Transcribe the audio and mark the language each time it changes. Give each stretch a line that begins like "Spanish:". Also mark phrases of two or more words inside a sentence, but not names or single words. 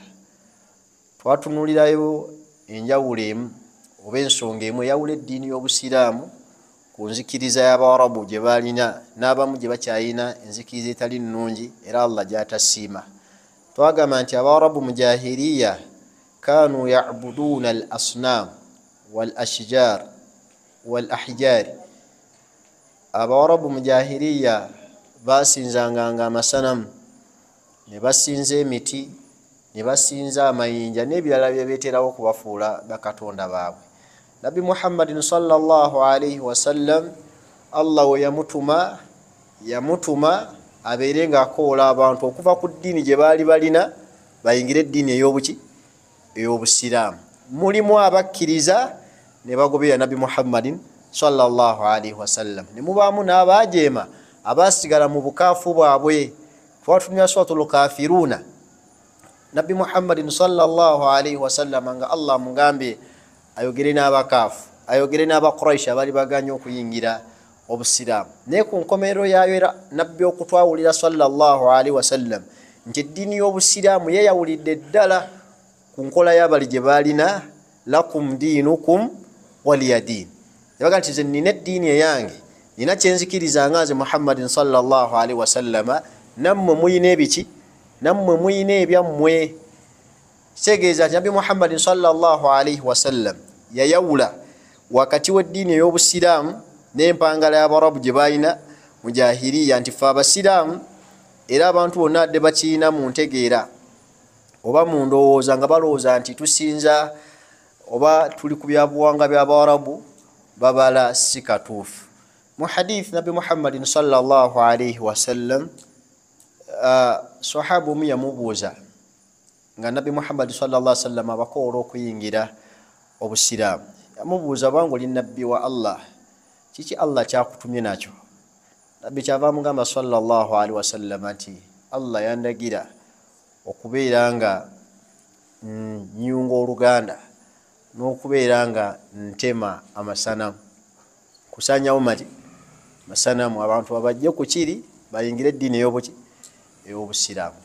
Ganda: Twatunulirayo enjawulo emu oba ensonga emu eyawula eddiini y'obusiraamu ku nzikiriza y'Abarabu gye balina n'abamu gye bakyalina enzikiriza etali nnungi era Allah gy'atasiima. Twagamba nti Abarabu mu jahiliya
Arabic: كانوا يعبدون الأصنام والأشجار والأحجار.
Ganda: Abarabu mu jahiliya basinzanga amasanamu ne basinza emiti ne basinza amayinja n'ebirala bye beeterawo kubafuula bakatonda baabwe. Nabi Muhammadin
Arabic: صلى الله عليه وسلم
Ganda: Allah we yamutuma abeere nga akoola abantu okuva ku ddiini gye baali balina bayingire eddiini ey'obusiraamu. Mulimu abakkiriza ne bagobera Nabi Muhammadin
Arabic: صلى الله عليه وسلم,
Ganda: ne mubaamu n'abaajeema abaasigala mu bukaafu bwabwe. Twatunya
Arabic: سورة الكافرون,
Ganda: Nabi Muhammadin
Arabic: صلى الله عليه وسلم
Ganda: nga Allah mugambye ayogere n'abakaafu, ayogere n'Abakuraishi abaali baganye okuyingira obusiraamu. Naye ku nkomerero yaayo era nabbi okutwawulira
Arabic: صلى الله عليه وسلم
Ganda: nti eddiini y'obusiraamu yeyawulidde ddala ku nkola y'abali gye baalina,
Arabic: لكم دينكم ولي دين.
Ganda: Yabaga nti nze nina eddiini eyange, nina kyenzikiriza nga nze Muhammadin
Arabic: صلى الله عليه وسلم,
Ganda: nammwe muyina ebiki, nammwe muyina ebyammwe. Kitegeeza nti Nabi Muhammadin
Arabic: صلى الله عليه وسلم
Ganda: yayawula wakati w'eddiini ey'obusiraamu n'empangala y'Abarabu gye balina mu jahiliya, nti ffe abasiraamu era abantu bonna adde bakiina mu ntegeera oba mu ndowooza nga balowooza nti tusinza oba tuli ku byabuwanga by'Abarabu, babala si katuufu. Mu hadith Nabi Muhammadin
Arabic: صلى الله عليه وسلم
Ganda: sahaba omu yamubuuza nga Nabi Muhammad
Arabic: صلى الله عليه وسلم
Ganda: abakoola okuyingira obusiraamu. Yamubuuza, bwangu oli nabbi wa Allah, kiki Allah kyakutumye nakyo? Nabbi kyava mugamba
Arabic: صلى الله عليه وسلم
Ganda: nti Allah yandagira okubeera nga nyunga oluganda n'okubeera nga ntema amasanamu, kusanyawo masanamu, abantu babajje ku kiri bayingire eddiini ey'obusiraamu.